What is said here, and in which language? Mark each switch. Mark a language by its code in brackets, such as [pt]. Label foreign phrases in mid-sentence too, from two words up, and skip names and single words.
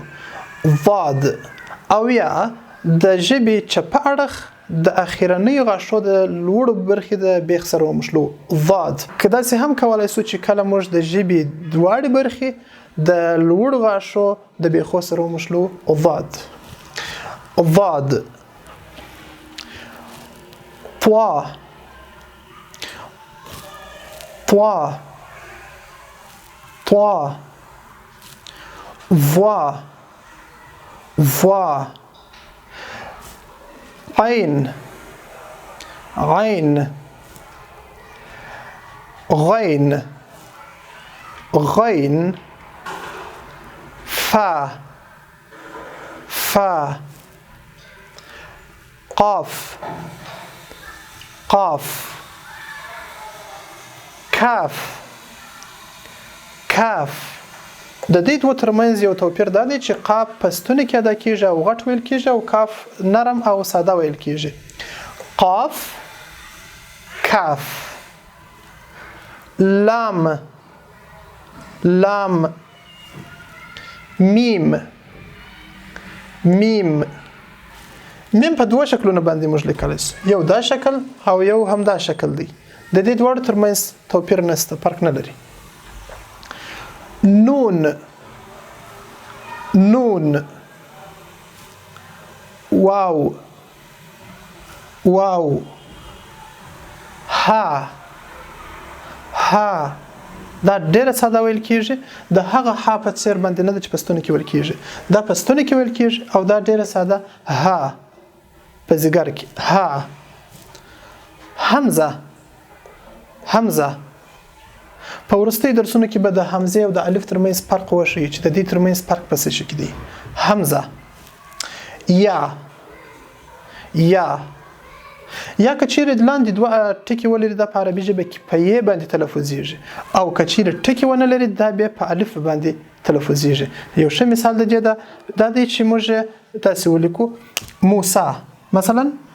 [ps] ضاد. او یا د ژبې چپه اړخ د اخرنیو غاښو د لوړو برخې د بیخ سره وموښلوو. ضاد. که داسې هم کولی شو چې کله موږ د ژبې دواړې برخې د لوړو غاښو د بیخو سره وموښلوو. ضاد، ضاد. طوا، طوا، طوا. ضا، ضا. عين، عين. غين غين فا فا قاف قاف کاف کاف د دې دوه ترمنځ یو توپیر دا دی چې قاف په ستوني کې ادا کیږي او غټ ویل کیږي او کاف نرم او ساده ویل کیږي قاف کاف لام لام میم میم میم په دوه شکلونو باندې موږ لیکلی شو یو دا شکل او یو هم دا شکل دی د دې دواړو ترمنځ توپیر نشته فرق نه لري نون نون واو واو ها ها دا ډیره ساده ویل کیږي د هغه ها په څیر باندې نه چې پستونه کې ویل کیږي دا پستونه کې ویل کیږي او دا ډیره ساده ها په زیګر کې ها حمزه حمزه په ورستي درسونو کې به د حمزه او د الف ترمنځ فرق وشي چې د دې ترمنځ فرق پس شي کې دی حمزه یا یا یا کچیر لاندې دوه ټکي ولري د عربي ژبه کې په ی باندې تلفظیږي او کچیر ټکي ونه لري دا به په الف باندې تلفظیږي یو ښه مثال د دې دا دی چې موږ تاسو ولیکو موسی مثلا